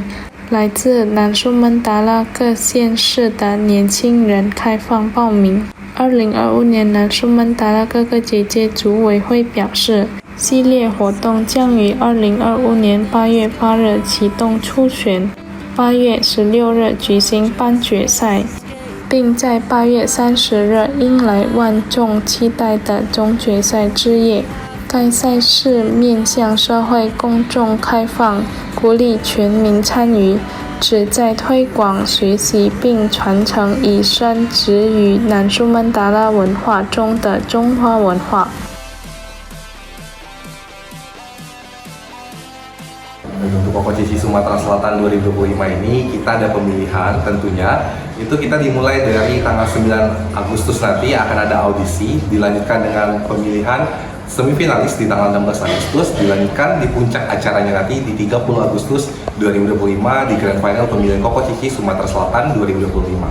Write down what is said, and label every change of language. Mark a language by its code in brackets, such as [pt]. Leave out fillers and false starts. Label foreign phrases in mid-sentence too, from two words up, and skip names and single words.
[zh] 来自南苏门答腊各县市的年轻人开放报名。2025年南苏门答腊各个节节组委会表示，系列活动将于2025年8月8日启动初选，8月16日举行半决赛，并在8月30日迎来万众期待的总决赛之夜。该赛事面向社会公众开放，鼓励全民参与，旨在推广、学习并传承以深植于南苏门答腊文化中的中华文化。 [id] Untuk Kompetisi Sumatera Selatan 2025 ini kita ada pemilihan tentunya. Itu kita dimulai dari tanggal 9 Agustus nanti akan ada audisi, dilanjutkan dengan pemilihan semifinalis di tanggal 16 Agustus, dilanjutkan di puncak acaranya nanti di 30 Agustus 2025 di Grand Final pemilihan Kompetisi Sumatera Selatan 2025.